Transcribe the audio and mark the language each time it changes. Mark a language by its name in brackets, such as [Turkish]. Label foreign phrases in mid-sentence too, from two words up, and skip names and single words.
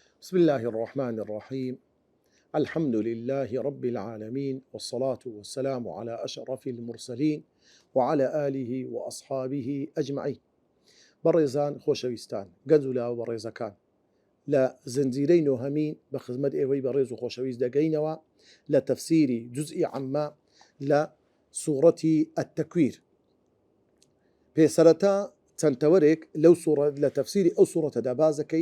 [Arabic] بسم الله الرحمن الرحيم. الحمد لله رب العالمين، والصلاة والسلام على أشرف المرسلين وعلى آله وأصحابه أجمعين. [Central Kurdish] بەڕێزان خۆشەویستان، گەنج و لاو بەڕێزەکان، لە زنجیرەی نۆهەمین بە خزمەت ئێوەی بەڕێز و خۆشەویست دەگەینەوە لە تەفسیری جوزئی عەممە لە سوورەتی ئەتتەکویر. پێسەرەتا چەند تەوەرێک لەو لە تەفسیری ئەو سوورەتەدا باز دەکەیت.